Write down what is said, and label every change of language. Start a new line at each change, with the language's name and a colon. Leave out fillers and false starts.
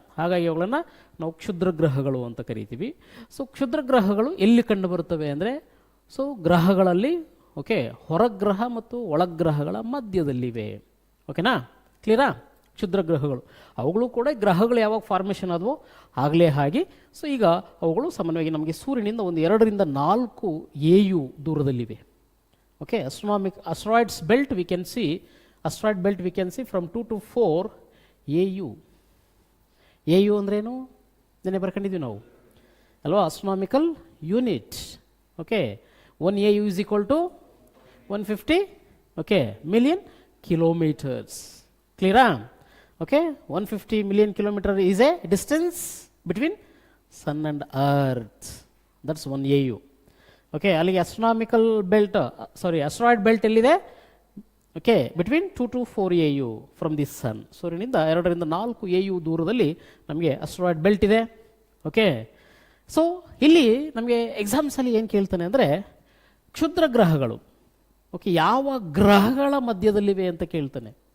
Kannada: ಹಾಗಾಗಿ ಅವುಗಳನ್ನು ನಾವು ಕ್ಷುದ್ರ ಗ್ರಹಗಳು ಅಂತ ಕರಿತೀವಿ. ಸೊ ಕ್ಷುದ್ರ ಗ್ರಹಗಳು ಎಲ್ಲಿ ಕಂಡು ಬರುತ್ತವೆ ಅಂದರೆ, ಸೊ ಗ್ರಹಗಳಲ್ಲಿ ಓಕೆ ಹೊರಗ್ರಹ ಮತ್ತು ಒಳಗ್ರಹಗಳ ಮಧ್ಯದಲ್ಲಿವೆ. ಓಕೆನಾ? ಕ್ಲಿಯರಾ? ಕ್ಷುದ್ರ ಗ್ರಹಗಳು ಅವುಗಳು ಕೂಡ ಗ್ರಹಗಳು ಯಾವಾಗ ಫಾರ್ಮೇಷನ್ ಆದವೋ ಆಗಲೇ ಹಾಗೆ. ಸೊ ಈಗ ಅವುಗಳು ಸಾಮಾನ್ಯವಾಗಿ ನಮಗೆ ಸೂರ್ಯನಿಂದ ಒಂದು 2 ರಿಂದ 4 AU ದೂರದಲ್ಲಿವೆ.
English: Okay, asteroids belt we can see, asteroid belt we can see from 2 to 4 AU.
Kannada: AU ಅಂದ್ರೇನು? ನೆನೆ ಬರ್ಕೊಂಡಿದ್ವಿ ನಾವು ಅಲ್ವಾ? astronomical unit.
English: Okay, 1 AU is equal to 150 okay million kilometers. ಕ್ಲಿಯರಾ? Okay, 150 million kilometer is a distance between sun and earth. That's 1 AU.
Kannada: Okay, ಅಲ್ಲಿಗೆ astronomical belt asteroid belt ಎಲ್ಲಿದೆ? Okay,
English: Between 2 to 4 AU from the sun.
Kannada: ಸೂರ್ಯನಿಂದ 2 ರಿಂದ 4 AU ದೂರದಲ್ಲಿ ನಮಗೆ asteroid belt ಇದೆ. Okay, so ಇಲ್ಲಿ ನಮಗೆ ಎಕ್ಸಾಮ್ಸಲ್ಲಿ ಏನು ಕೇಳ್ತಾನೆ ಅಂದರೆ ಕ್ಷುದ್ರ ಗ್ರಹಗಳು ಓಕೆ ಯಾವ ಗ್ರಹಗಳ ಮಧ್ಯದಲ್ಲಿವೆ ಅಂತ ಕೇಳ್ತಾನೆ.